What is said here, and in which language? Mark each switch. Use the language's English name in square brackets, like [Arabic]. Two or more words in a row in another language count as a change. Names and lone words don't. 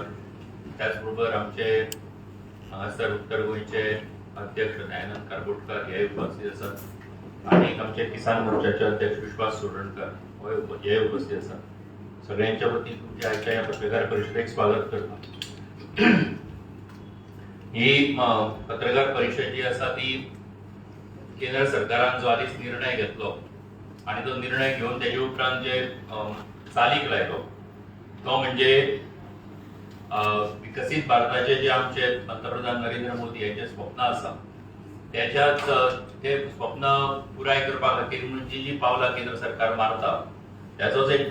[Marathi] त्याचबरोबर आमचे सर उत्तर गोयचे अध्यक्ष दयानंद कारबोटकर हे उपस्थित असतात आणि आमचे किसान मोर्चाचे अध्यक्ष विश्वास सोडणकर हे उपस्थित असतात. सगळ्यांच्या वतीने तुमच्या आजच्या या पत्रकार परिषदेक स्वागत करतो. [Konkani] ही पत्रकार परिषद जी असा ती केंद्र सरकारान जो आधीच निर्णय घेतलो आणि तो निर्णय घेऊन त्याच्या उपरांत जे चालीक लायलो तो म्हणजे विकसित भारताचे जे आमचे पंतप्रधान नरेंद्र मोदी यांचे स्वप्न आसा त्याच्यात ते स्वप्न पुराय करपा खातीर म्हणजे जी पावलां केंद्र सरकार मारता त्याचोच एक